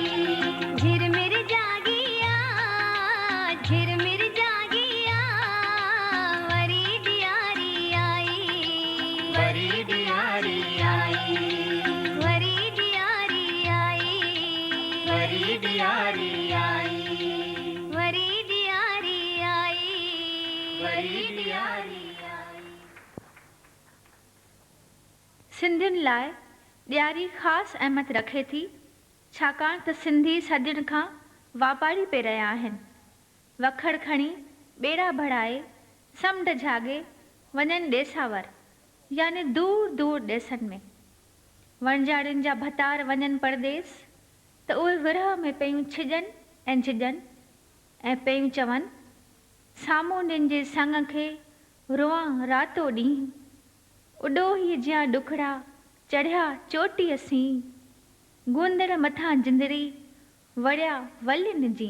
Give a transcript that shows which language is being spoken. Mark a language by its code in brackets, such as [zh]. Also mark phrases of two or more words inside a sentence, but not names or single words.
[sd] झिरमिर जागिया, झिरमिर जागिया, वरी ॾियारी आई, वरी ॾियारी आई, वरी ॾियारी आई, वरी ॾियारी आई, वरी ॾियारी आई, वरी ॾियारी आई। सिंधियुनि लाइ ॾियारी ख़ासि अहमियत रखे थी, छाकाणि त सिंधी सदियुनि खां वापारी पे रहिया आहिनि। वखड़ खणी ॿेड़ा भराए समुंड झागे वञनि ॾेसावर, यानी दूर दूर ॾेसनि में। वणझाड़ियुनि जा भतार वञनि परदेस, त उहे विरह में पियूं छिॼनि ऐं झिॼनि ऐं पियूं चवनि, साम्हूं निंजे संग खे रोआं रातो ॾींहुं, उॾोही जियां ॾुखड़ा चढ़िया चोटीअ सीं, गूंदड़ मथां जिंदरी वड़िया वलियुनि जी।